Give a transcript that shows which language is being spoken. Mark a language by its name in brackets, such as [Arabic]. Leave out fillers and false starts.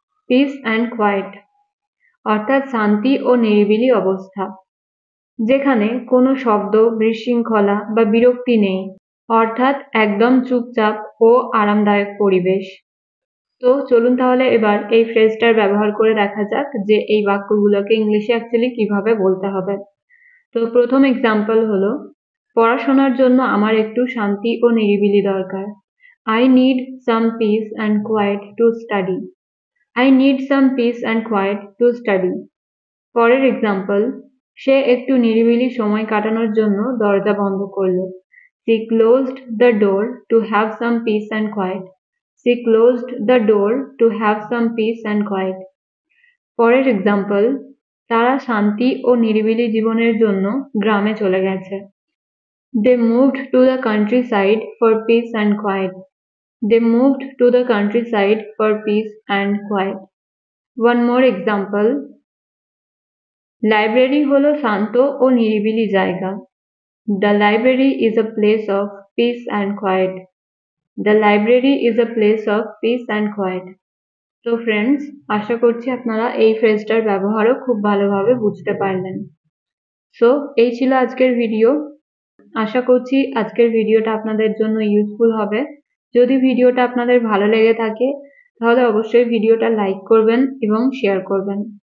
[Bangla] Piece and quite অর্থাৎ শান্তি ও নিরিবিলি অবস্থা, যেখানে কোনো শব্দ, বিশৃঙ্খলা বা বিরক্তি নেই, অর্থাৎ একদম চুপচাপ ও আরামদায়ক পরিবেশ। তো চলুন তাহলে এবার এই ফ্রেজটার ব্যবহার করে দেখা যাক যে এই বাক্যগুলোকে ইংলিশে অ্যাকচুয়ালি কিভাবে বলতে হবে। তো প্রথম এক্সাম্পল হলো পড়াশোনার জন্য আমার একটু শান্তি ও নিরিবিলি দরকার। [English] I need some peace and quiet to study. I need some peace and quiet to study. [Bangla] পরের এক্সাম্পল, সে একটু নিরিবিলি সময় কাটানোর জন্য দরজা বন্ধ করলো। [English] She closed the door to have some peace and quiet. She closed the door to have some peace and quiet. [Bangla] পরের এক্সাম্পল, তারা শান্তি ও নিরিবিলি জীবনের জন্য গ্রামে চলে গেছে। [English] They moved to the countryside for peace and quiet. They moved to the countryside for peace and quiet. One more example. [Bangla] Library হলো শান্ত ও নিরিবিলি জায়গা। [English] The library is a place of peace and quiet. The library is a place of peace and quiet. [Bangla] তো friends, আশা করছি আপনারা এই ফ্রেজটার ব্যবহারও খুব ভালোভাবে বুঝতে পারলেন। সো এই ছিল আজকের ভিডিও। আশা করছি আজকের ভিডিওটা আপনাদের জন্য ইউজফুল হবে। যদি ভিডিওটা আপনাদের ভালো লেগে থাকে তাহলে অবশ্যই ভিডিওটা লাইক করবেন এবং শেয়ার করবেন।